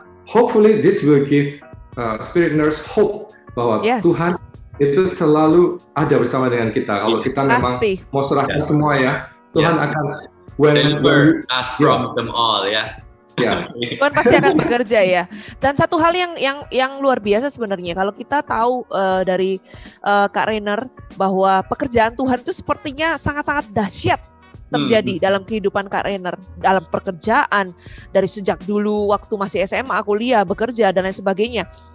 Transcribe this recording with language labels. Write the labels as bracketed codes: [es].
[en] Hopefully this will give Spiritners hope [id] bahwa Tuhan itu selalu ada bersama dengan kita. Kalau kita memang mau serahkan semua ya, Tuhan akan [en] deliver us from them all ya. [id] Tuhan pasti akan bekerja ya. Dan satu hal yang luar biasa sebenarnya, kalau kita tahu dari Kak Rainer bahwa pekerjaan Tuhan itu sepertinya sangat-sangat dahsyat terjadi dalam kehidupan Kak Rainer, dalam pekerjaan dari sejak dulu waktu masih SMA, kuliah, bekerja dan lain sebagainya.